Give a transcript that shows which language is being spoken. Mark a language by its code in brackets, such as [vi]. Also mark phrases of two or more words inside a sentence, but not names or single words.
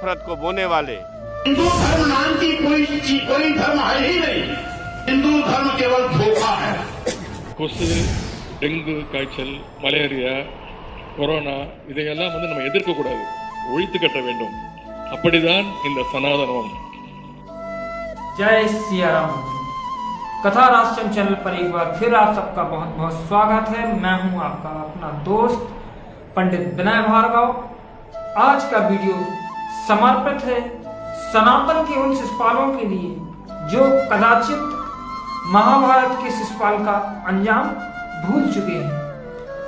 [hi] को बोने वाले। हिंदू धर्म नाम की कोई धर्म है ही नहीं। हिंदू धर्म केवल धोखा है। [ta] கொசு, டெங்கு காய்ச்சல், மலேரியா, கொரோனா இதையெல்லாம் நம்ம எதிர்க்க கூடாது, ஒழித்து கட்ட வேண்டும். அப்படிதான் இந்த சனாதனம். [hi] जय सिया राम। कथा राष्ट्रम चैनल पर एक बार फिर आप सबका बहुत बहुत स्वागत है। मैं हूं आपका अपना दोस्त पंडित विनय भार्गव। आज का वीडियो समर्पित है सनातन के उन शिषपालों के लिए जो कदाचित महाभारत के शिषपाल का अंजाम भूल चुके हैं।